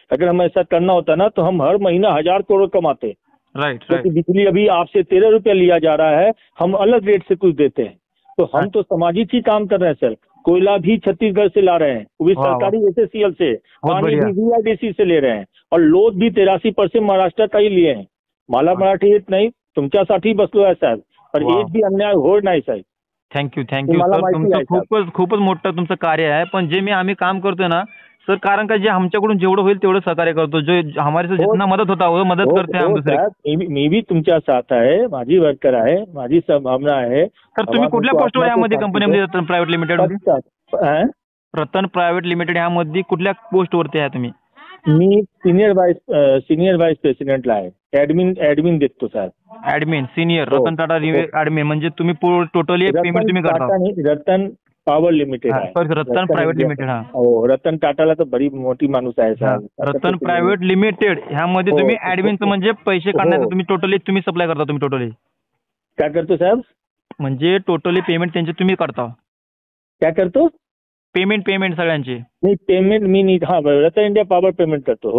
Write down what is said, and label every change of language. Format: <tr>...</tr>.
<hi>अगर हम ऐसा करना होता ना तो हम हर महीना 1000 करोड़ कमाते।</hi> <en>Right.</en> <hi>क्योंकि बिजली अभी आपसे 13 रुपया लिया जा रहा है, हम अलग रेट से कुछ देते हैं। तो हम तो सामाजिक ही काम कर रहे हैं सर। कोयला भी छत्तीसगढ़ से ला रहे हैं, वो भी सरकारी SSCL से, पानी भी VIDC से ले रहे हैं, और लोड भी 83% महाराष्ट्र का ही लिए हैं।</hi> <mr>मला मराठी येत नाही, तुमच्यासाठी बसलो आहे साहेब, पर एक भी अन्याय होणार नाही साहेब। थँक्यू सर, तुमचं खूपच मोठं तुमचं कार्य आहे। पण जे आम्ही काम करतोय ना सर, कारण का जे आमच्याकडून जेवढं होईल तेवढं सहकार्य करतो,</mr> <hi>जो हमारे से जितना मदद होता वो मदद करते हैं हम</hi> <mr>दुसरे। मी भी तुमच्या साथ आहे, माझी वर्कर आहे, माझी संभावना आहे। सर तुम्ही कुठल्या पोस्टवर यामध्ये कंपनीमध्ये रतन प्रायव्हेट लिमिटेड मध्ये? रतन प्रायव्हेट लिमिटेड यामध्ये कुठल्या पोस्टवरती आहे तुम्ही? मी सिनियर वाइस प्रेसिडेंटला आहे, admin देखतो sir. Admin senior Ratan Tata admin, म्हणजे तुम्ही टोटली पेमेंट तुम्ही करता? रतन पॉवर लिमिटेड आहे, रतन प्रायव्हेट लिमिटेड। हो, रतन टाटाला तर बरी मोठी माणूस आहे सर। रतन प्रायव्हेट लिमिटेड ह्यामध्ये तुम्ही ऍडमिनचं म्हणजे पैसे काढण्याचं तुम्ही टोटली तुम्ही सप्लाय करता, तुम्ही टोटली काय करतो साहेब? म्हणजे टोटली पेमेंट त्यांचे तुम्ही करता? काय करतो? पेमेंट सगळ्यांची? नाही पेमेंट मी नहीं, हाँ रतन इंडिया पावर पेमेंट करतो।</mr>